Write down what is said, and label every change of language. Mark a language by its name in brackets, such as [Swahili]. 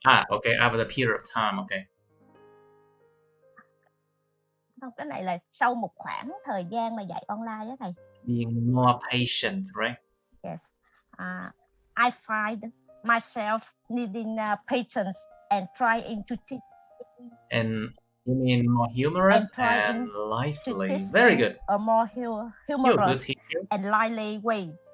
[English] Okay, over the period of time, okay. [Vietnamese] Không, cái này là sau một khoảng thời gian mà dạy online á thầy. [English] Being more patient, right? Yes. I find myself needing patience and trying to teach. And you mean more humorous and lively. Very good. A more humorous and lively way.